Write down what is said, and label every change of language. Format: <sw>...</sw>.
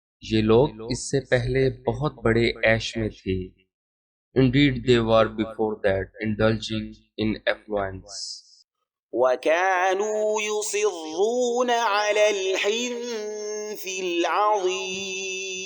<ur>یہ لوگ اس سے پہلے بہت بڑے عیش میں تھے.</ur> <en>Indeed they were before that indulging in affluence.</en> <ar>وكانوا يصرون على الحنث العظيم</ar>